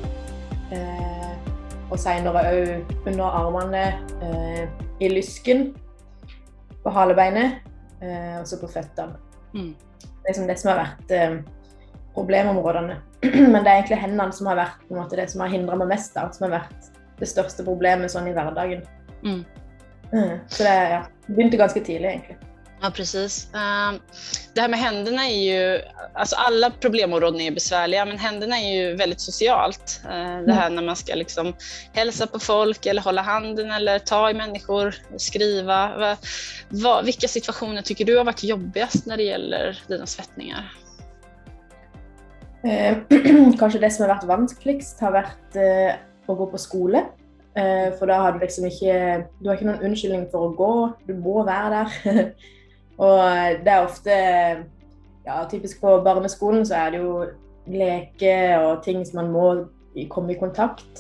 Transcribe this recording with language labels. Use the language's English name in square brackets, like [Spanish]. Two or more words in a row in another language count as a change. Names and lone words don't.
[Norwegian] Og senere også under armene, i lysken, på halebeinet, og så på føttene. Det er det som har vært problemområdene. Men det er egentlig hendene som har vært på en måte, det som har hindret meg mest, da, som har vært det største problemet sånn i hverdagen. Så det begynte ganske tidlig egentlig. Ja, [Swedish] precis. Det här med händerna är ju, alltså alla problemområden är besvärliga, men händerna är ju väldigt socialt. Det här när man ska liksom hälsa på folk eller hålla handen eller ta i människor, skriva. Vilka situationer tycker du har varit jobbigast när det gäller dina svettningar? [Norwegian] Kanskje det som har vært vanskeligst har vært å gå på skole. For da har du liksom ikke, du har ikke noen unnskyldning for å gå, du må være der. Og det er ofte, ja, typisk på barneskolen så er det jo leke og ting som man må komme i kontakt.